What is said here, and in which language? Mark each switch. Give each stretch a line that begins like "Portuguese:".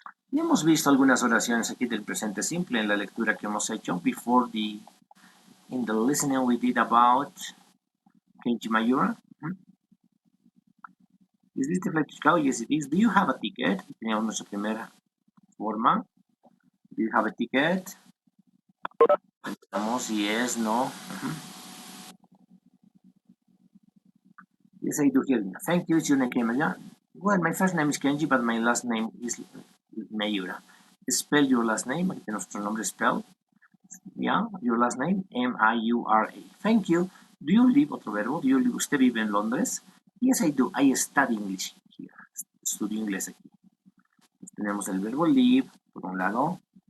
Spanish: Y hemos visto algunas oraciones aquí del presente simple en la lectura que hemos hecho.
English: In the listening we did about Kenji Mayura. Is this the flight to Chicago? Yes, it is. Do you have a ticket?
Spanish: Teníamos nuestra primera forma.
English: Do you have a ticket? Pensamos yes, no. Yes, I do hear you. Thank you. It's your name, Kenji. Well, my first name is Kenji, but my last name is Mayura. Spell your last name.
Spanish: Aquí tenemos nuestro nombre
English: spell. Yeah, your last name, M-I-U-R-A. Thank you. Do you live,
Spanish: otro verbo,
English: do you live,
Spanish: ¿usted vive en Londres?
English: Yes, I do. I study English here.
Spanish: Estudio inglés aquí. Tenemos el verbo live, por un lado.